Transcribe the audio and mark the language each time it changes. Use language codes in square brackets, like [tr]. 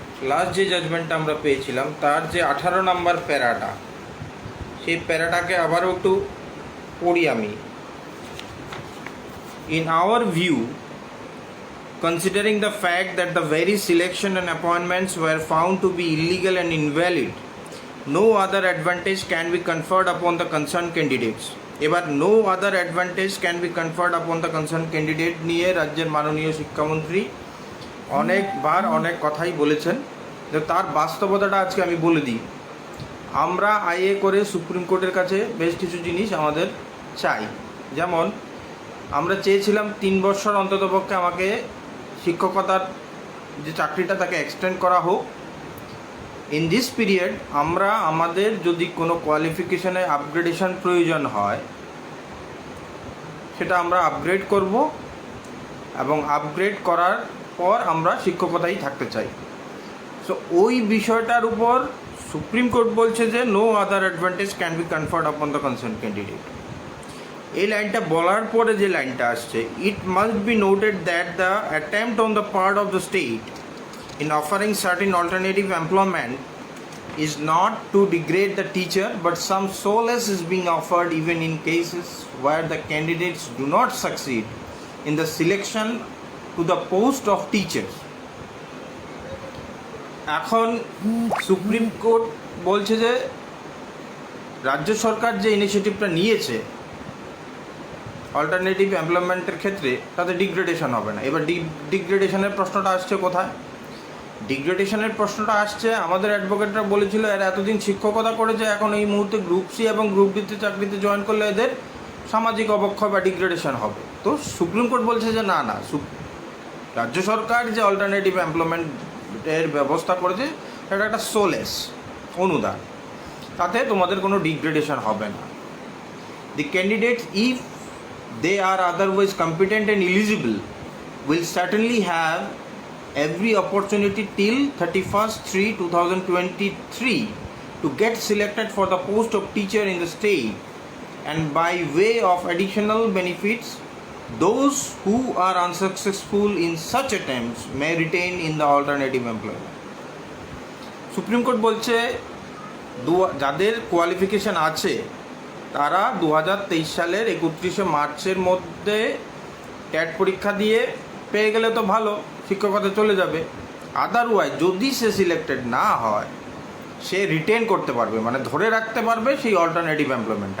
[bn] Last যে জাজমেন্টটা আমরা পেয়েছিলাম তার যে 18 নম্বর প্যারাটা, সেই প্যারাটাকে আবারও একটু পড়ি আমি। [en] In our view, considering the fact that the very selection and appointments were found to be illegal and invalid, no other advantage can be conferred upon the concerned candidates. [bn] এবার [en] no other advantage can be conferred upon the concerned candidate [bn] নিয়ে রাজ্যের মাননীয় শিক্ষামন্ত্রী অনেকবার অনেক কথাই বলেছেন, যে তার বাস্তবতাটা আজকে আমি বলে দিই। আমরা আইএ করে সুপ্রিম কোর্টের কাছে বেশ কিছু জিনিস আমাদের চাই, যেমন আমরা চেয়েছিলাম 3 বছর অন্ততপক্ষে আমাকে শিক্ষকতার যে চাকরিটা তাকে এক্সটেন্ড করা হোক। [en] in this period [bn] আমরা আমাদের যদি কোনো কোয়ালিফিকেশনে আপগ্রেডেশন প্রয়োজন হয় সেটা আমরা আপগ্রেড করব, এবং আপগ্রেড করার পর আমরা শিক্ষকতাই থাকতে চাই। সো ওই বিষয়টার উপর সুপ্রিম কোর্ট বলছে যে [en] No other advantage can be conferred upon the concern candidate. [bn] এই লাইনটা বলার পরে যে লাইনটা আসছে, [en] It must be noted that the attempt on the part of the state in offering certain alternative employment is not to degrade the teacher, but some solace is being offered even in cases where the candidates do not succeed in the selection to the post of teachers. [bn] এখন supreme court বলছে যে রাজ্য সরকার যে ইনিশিয়েটিভটা নিয়েছে alternative এমপ্লয়মেন্টের ক্ষেত্রে তাতে degradation হবে না। এবার ডিগ্রেডেশনের প্রশ্নটা আসছে কোথায়? ডিগ্রেডেশনের প্রশ্নটা আসছে, আমাদের অ্যাডভোকেটরা বলেছিল এরা এতদিন শিক্ষকতা করেছে, এখন এই মুহূর্তে গ্রুপ সি এবং গ্রুপ ডিতে চাকরিতে জয়েন করলে এদের সামাজিক অবক্ষয় বা ডিগ্রেডেশন হবে। তো সুপ্রিম কোর্ট বলছে যে না না, রাজ্য সরকার যে অল্টারনেটিভ এমপ্লয়মেন্টের ব্যবস্থা করেছে সেটা একটা সোলেস অনুদান, তাতে তোমাদের কোনো ডিগ্রেডেশন হবে না। [en] The candidates if they are otherwise competent and eligible will certainly have every opportunity till 31st/3/2023 to get selected for the post of teacher in the state, and by way of additional benefits, those who are unsuccessful in such attempts may retain in the alternative employment. [bn] Supreme court বলছে যাদের qualification আছে তারা 2023 সালের 31শে মার্চের মধ্যে ট্যাট পরীক্ষা দিয়ে পেয়ে গেলে তো ভালো, শিক্ষকতা চলে যাবে। আদারওয়াইজ যদি সে সিলেক্টেড না হয় সে রিটেন করতে পারবে, মানে ধরে রাখতে পারবে সেই অল্টারনেটিভ এমপ্লয়মেন্ট।